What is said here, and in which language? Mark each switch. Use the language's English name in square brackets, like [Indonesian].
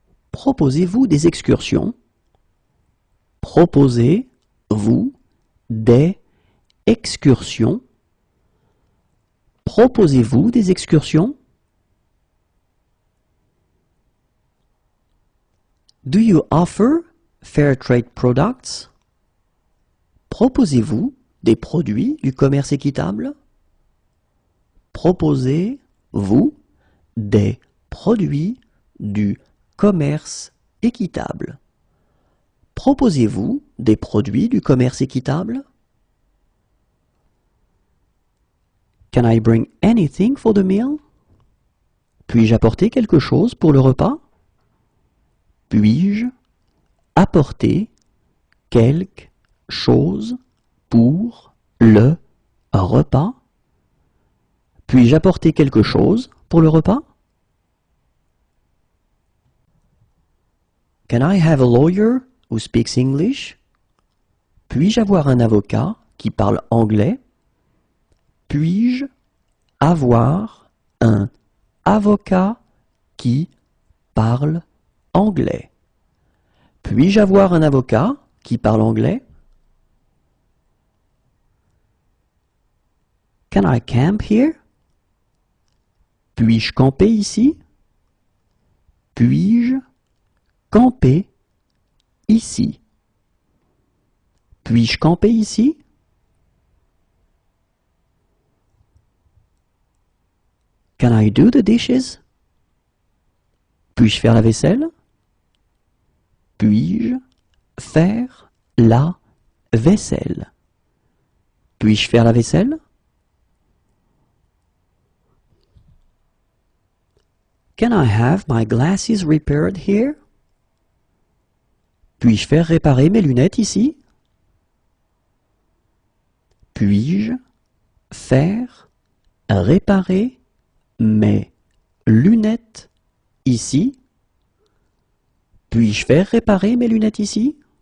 [French] Proposez-vous des excursions? Proposez-vous des excursions? Proposez-vous des excursions? [English] Do you offer fair trade products? [French] Proposez-vous des produits du commerce équitable? Proposez-vous des produits du commerce équitable? Proposez-vous des produits du commerce équitable? [English] Can I bring anything for the meal? [French] Puis-je apporter quelque chose pour le repas? Puis-je apporter quelque chose pour le repas? Puis-je apporter quelque chose pour le repas? [English] Can I have a lawyer who speaks English? [French] Puis-je avoir un avocat qui parle anglais? Puis-je avoir un avocat qui parle anglais? Puis-je avoir un avocat qui parle anglais? [English] Can I camp here? [French] Puis-je camper ici? Puis-je camper ici? Puis-je camper ici? [English] Can I do the dishes? [French] Puis-je faire la vaisselle? Puis-je faire la vaisselle? Puis-je faire la vaisselle? [English] Can I have my glasses repaired here? [French] Puis-je faire réparer mes lunettes ici? Puis-je faire réparer mes lunettes ici? Puis-je faire réparer mes lunettes ici?